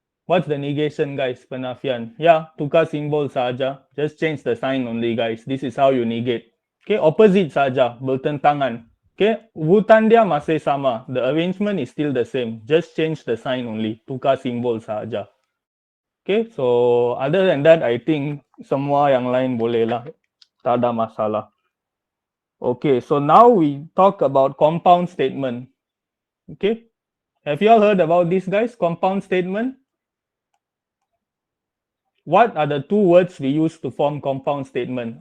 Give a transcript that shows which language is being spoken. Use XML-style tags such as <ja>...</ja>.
<en>What's the negation, guys?</en> <ms>Penafian.</ms> <en>Yeah,</en> <ms>tukar simbol saja.</ms> <en>Just change the sign only, guys. This is how you negate. Okay,</en> <ms>opposite saja, bertentangan.</ms> <en>Okay,</en> <ms>urutan dia masih sama.</ms> <en>The arrangement is still the same. Just change the sign only.</en> <ms>Tukar simbol saja.</ms> <en>Okay, so other than that, I think</en> <ms>semua yang lain boleh lah. Tak ada masalah.</ms> <en>Okay, so now we talk about compound statement. Okay, have you all heard about this, guys? Compound statement. What are the two words we use to form compound statement?</en>